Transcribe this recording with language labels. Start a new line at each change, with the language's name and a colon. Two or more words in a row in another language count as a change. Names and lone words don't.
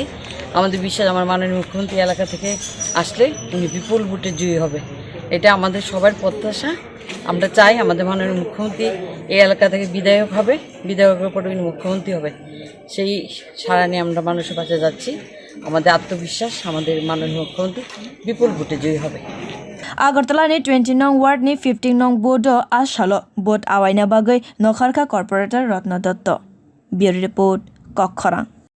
Bangla: আমাদের বিশ্বাস আমার মাননীয় মুখ্যমন্ত্রী এলাকা থেকে আসলে উনি বিপুল ভোটে জয়ী হবে, এটা আমাদের সবার প্রত্যাশা। আমরা চাই আমাদের মাননীয় মুখ্যমন্ত্রী এই এলাকা থেকে বিধায়ক হবে, বিধায়কের পরে উনি মুখ্যমন্ত্রী হবে, সেই সাড়া নিয়ে আমরা মানুষের পাশে যাচ্ছি। আমাদের আত্মবিশ্বাস আমাদের মাননীয় মুখ্যমন্ত্রী বিপুল ভোটে জয়ী হবে।
Kok Borok: Agartala ni 20 nong ward ni 15 nong bodo a salo bot awaina bagwi nokharkha corporator Ratna Dutta.
English: Bureau report Kokkhara.